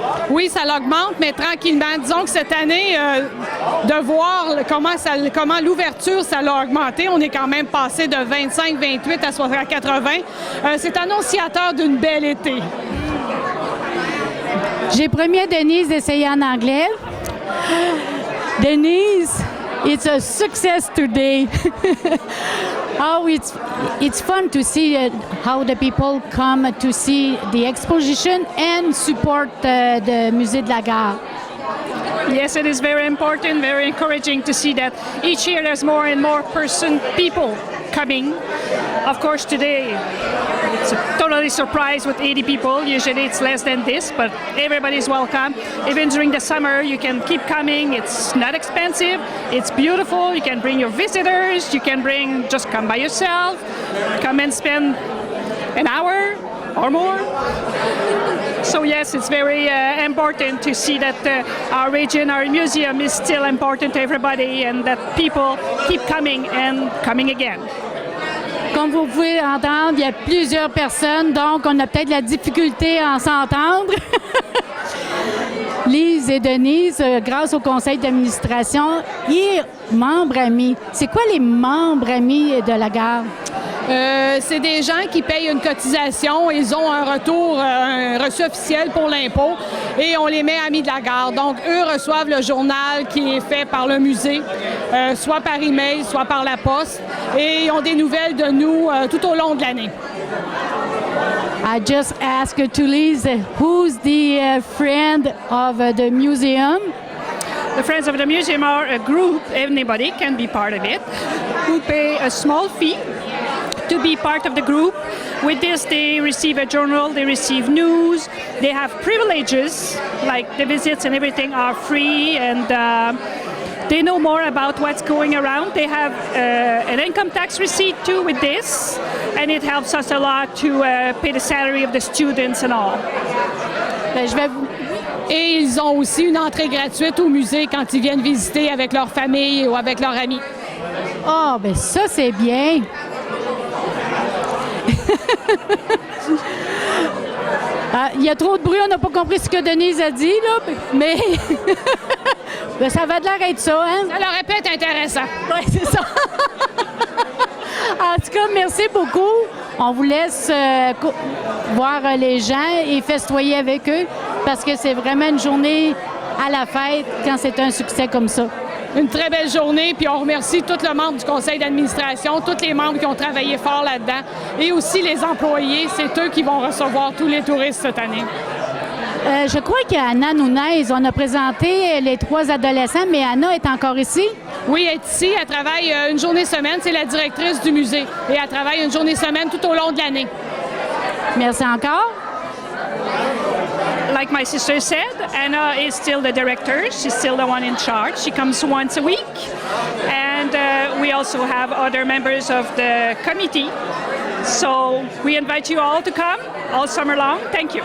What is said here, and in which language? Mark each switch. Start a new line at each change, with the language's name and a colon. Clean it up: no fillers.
French: Oui, ça l'augmente, mais tranquillement. Disons que cette année, de voir comment l'ouverture, ça l'a augmenté. On est quand même passé de 25, 28 à 80. C'est annonciateur d'une belle été. J'ai promis à Denise d'essayer en anglais.
English: Denise, it's a success today. Oh, it's fun to see how the people come to see the exposition and support the Musée de la Gare. Yes, it is very important, very encouraging to see that each year there's more and more people coming. Of course, today it's totally surprised with 80 people. Usually it's less than this, but everybody's welcome. Even during the summer, you can keep coming. It's not expensive. It's beautiful. You can bring your visitors. You can just come by yourself. Come and spend an hour or more. So yes, it's very important to see that our region, our museum is still important to everybody and that people keep coming and coming again.
French: Comme vous pouvez entendre, il y a plusieurs personnes, donc on a peut-être la difficulté à s'entendre. Lise et Denise, grâce au conseil d'administration et membres amis. C'est quoi les membres amis de la gare? C'est des gens qui payent une cotisation, ils ont un reçu officiel pour l'impôt et on les met amis de la gare. Donc, eux reçoivent le journal qui est fait par le musée, soit par email, soit par la poste, et ils ont des nouvelles de nous tout au long de l'année.
English: I just asked to Lise, who's the friend of the museum? The Friends of the Museum are a group, anybody can be part of it, who pay a small fee to be part of the group. With this, they receive a journal, they receive news, they have privileges, like the visits and everything are free, and they know more about what's going around. They have an income tax receipt too with this, and it helps us a lot to pay the salary of the students and all.
French: Ben, et ils ont aussi une entrée gratuite au musée quand ils viennent visiter avec leur famille ou avec leurs amis. Ah, ben ça, c'est bien. Il y a trop de bruit, on n'a pas compris ce que Denise a dit, là, mais ben, ça va de l'air être ça, hein? Ça leur répète intéressant. Oui, c'est ça. En tout cas, merci beaucoup. On vous laisse voir les gens et festoyer avec eux parce que c'est vraiment une journée à la fête quand c'est un succès comme ça. Une très belle journée, puis on remercie tous les membres du conseil d'administration, tous les membres qui ont travaillé fort là-dedans, et aussi les employés. C'est eux qui vont recevoir tous les touristes cette année. Je crois qu'Anna Nunez, on a présenté les 3 adolescents, mais Anna est encore ici? Oui, elle est ici. Elle travaille une journée semaine. C'est la directrice du musée. Et elle travaille une journée semaine tout au long de l'année. Merci encore.
English: Like my sister said, Anna is still the director. She's still the one in charge. She comes once a week. And we also have other members of the committee. So we invite you all to come all summer long. Thank you.